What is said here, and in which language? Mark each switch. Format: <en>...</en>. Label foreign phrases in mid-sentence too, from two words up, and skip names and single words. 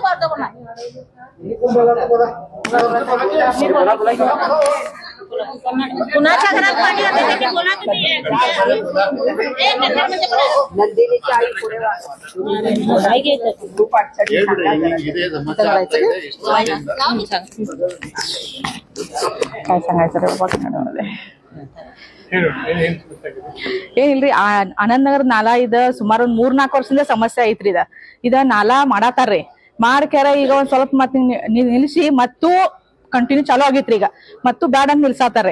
<mr>कुणाच्या घरात पाणी आलं ते बोला तुम्ही. नंदिनीची आई पुढे काय सांगायचं रे बाबा</mr> <kn>ಕನ್ನಡದಲ್ಲಿ ಏನಿಲ್ರಿ ಆನಂದ್ ನಗರ್ ನಾಲಾ ಇದ ಸುಮಾರು 3-4 ವರ್ಷದಿಂದ ಸಮಸ್ಯೆ ಐತ್ರಿ. ಇದ ನಾಲಾ ಮಾಡಾತಾರ್ರಿ. ಮಾಡ್ಕ್ಯಾರ ಈಗ ಒಂದ್ ಸ್ವಲ್ಪ ಮತ್ ನಿಲ್ಸಿ ಮತ್ತು ಕಂಟಿನ್ಯೂ ಚಾಲೂ ಆಗೈತ್ರಿ. ಈಗ ಮತ್ತು ಬ್ಯಾಡ ಅಂತ ನಿಲ್ಸಾತಾರ್ರಿ.</kn>